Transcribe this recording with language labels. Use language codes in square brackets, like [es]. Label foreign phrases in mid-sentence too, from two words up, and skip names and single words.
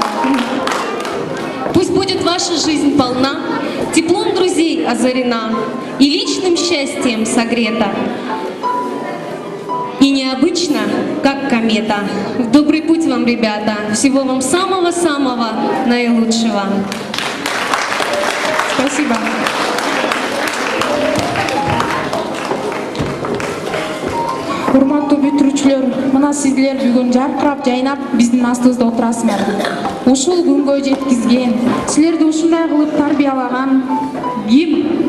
[ru] Пусть будет ваша жизнь полна, теплом друзей озарена и личным счастьем согрета. И необычно, как комета. В добрый путь вам, ребята. Всего вам самого-самого наилучшего. Спасибо. [ky] Урматтуу бүтүрүүчүлөр, мына сиздер бүгүн жаркырап жайнап биздин астыбызда отурасыңар. Ушул күнгө жеткизген, силерди ушундай кылып тарбиялаган ким?